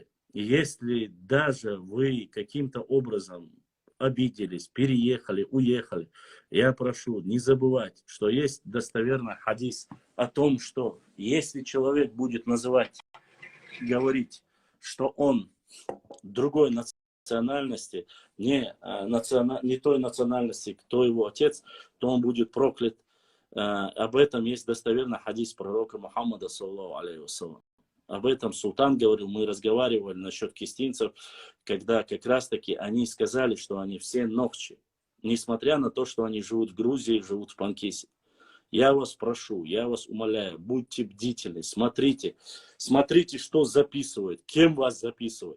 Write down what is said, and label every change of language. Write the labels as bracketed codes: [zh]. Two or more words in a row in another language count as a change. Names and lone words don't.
[ru] И если даже вы каким-то образом обиделись, переехали, уехали, я прошу не забывать, что есть достоверный хадис о том, что если человек будет называть, говорить, что он другой национальности, не той национальности, кто его отец, то он будет проклят. Об этом есть достоверный хадис пророка Мухаммада, [ar] صلى الله عليه وسلم. [ru] Об этом султан говорил, мы разговаривали насчет кистинцев, когда как раз-таки они сказали, что они все нохчи, несмотря на то, что они живут в Грузии, живут в Панкисе. Я вас прошу, я вас умоляю, будьте бдительны, смотрите, что записывают, кем вас записывают.